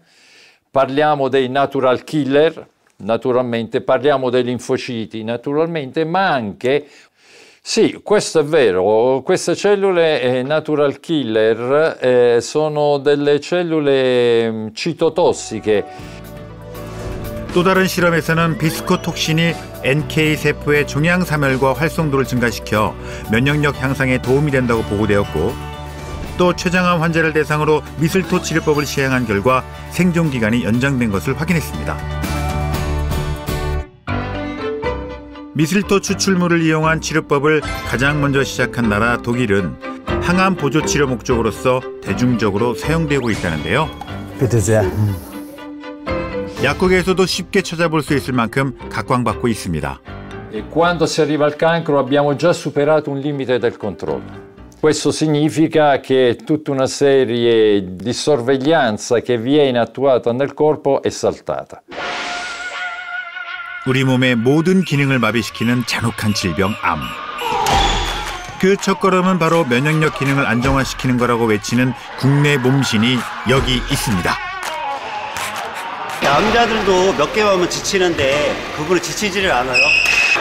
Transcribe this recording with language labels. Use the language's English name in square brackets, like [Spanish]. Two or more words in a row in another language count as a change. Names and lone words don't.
[Italian] Parliamo dei [English] natural killer, [Italian] naturalmente, parliamo dei linfociti, naturalmente, ma anche, sì, questo è vero, queste cellule [English] natural killer [Italian] sono delle cellule citotossiche. [Korean] 또 다른 실험에서는 비스코톡신이 NK 세포의 종양 사멸과 활성도를 증가시켜 면역력 향상에 도움이 된다고 보고되었고, 또 췌장암 환자를 대상으로 미슬토 치료법을 시행한 결과 생존 기간이 연장된 것을 확인했습니다. 미슬토 추출물을 이용한 치료법을 가장 먼저 시작한 나라 독일은 항암 보조 치료 목적으로서 대중적으로 사용되고 있다는데요. 약국에서도 쉽게 찾아볼 수 있을 만큼 각광받고 있습니다. [Italian] Quando si arriva al cancro abbiamo già superato un limite del controllo. Questo significa che tutta una serie di sorveglianza che viene attuata nel corpo è saltata. [Korean] 우리 몸의 모든 기능을 마비시키는 잔혹한 질병 암. 그 첫걸음은 바로 면역력 기능을 안정화시키는 거라고 외치는 국내 몸신이 여기 있습니다. 암자들도 몇 개월 하면 지치는데 그분은 지치지를 않아요.